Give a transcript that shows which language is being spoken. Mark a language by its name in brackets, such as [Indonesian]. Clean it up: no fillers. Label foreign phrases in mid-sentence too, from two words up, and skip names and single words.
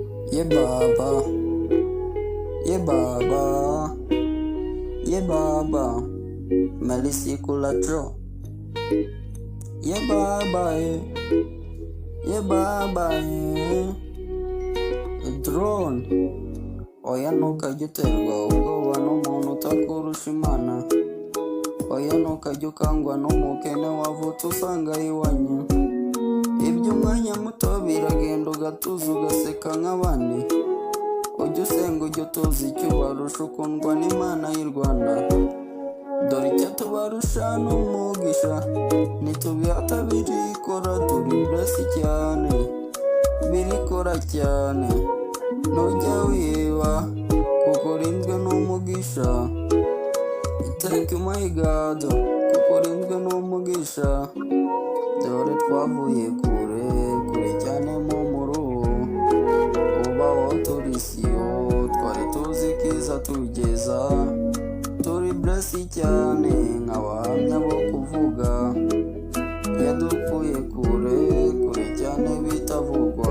[Kinyarwanda] Ye baba, ye baba, ye baba, malisi kulatro. Ye baba, ye baba, drone. Oya ntukajya ubwoba n'umuntu utakurusha imana. Oya ntukajya ukangwa n'umukene wavutse usanga iwanyu. Iby'umwanya muto biragenda ugatuza ugaseka nk'abandi. Ujya usenga ujya utuza icyo ubarusha ukundwa n'Imana y'u Rwanda. Dore icyo tubarusha n'umugisha, ntitubihata birikora, turi bless cyane, birikora cyane. Ntujya wiba kuko urinzwe n'umugisha. [English] Thank you my God [Kinyarwanda] kuko urinzwe n'umugisha. Dore twavuye kure kure cyane mu muruho, ubaho turi siyo twari tuzi kiza tugeza. Turi bless cyane nk'abahamya bo kuvuga, yadukuye kure kure cyane bitavugwa.